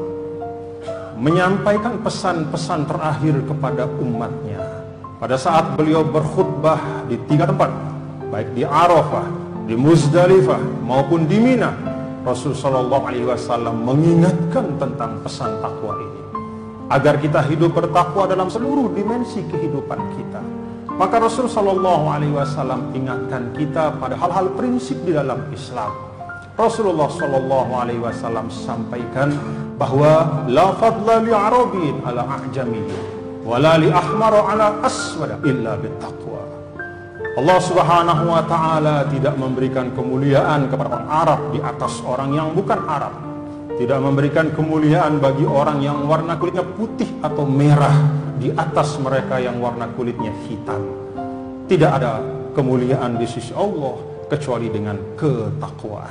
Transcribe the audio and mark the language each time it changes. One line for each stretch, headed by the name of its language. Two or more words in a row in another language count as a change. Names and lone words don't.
Indonesian: menyampaikan pesan-pesan terakhir kepada umatnya, pada saat beliau berkhutbah di 3 tempat, baik di Arafah, di Muzdalifah maupun di Mina, Rasulullah SAW mengingatkan tentang pesan takwa ini agar kita hidup bertakwa dalam seluruh dimensi kehidupan kita. Maka Rasulullah SAW ingatkan kita pada hal-hal prinsip di dalam Islam. Rasulullah SAW sampaikan bahwa
Arabic: لا فضل لعربي على أعجمي ولا لأحمر على أسود إلا بالتقوى.
Indonesian: Allah
Arabic: سبحانه وتعالى
Indonesian: tidak memberikan kemuliaan kepada orang Arab di atas orang yang bukan Arab. Tidak memberikan kemuliaan bagi orang yang warna kulitnya putih atau merah di atas mereka yang warna kulitnya hitam. Tidak ada kemuliaan di sisi Allah kecuali dengan ketakwaan.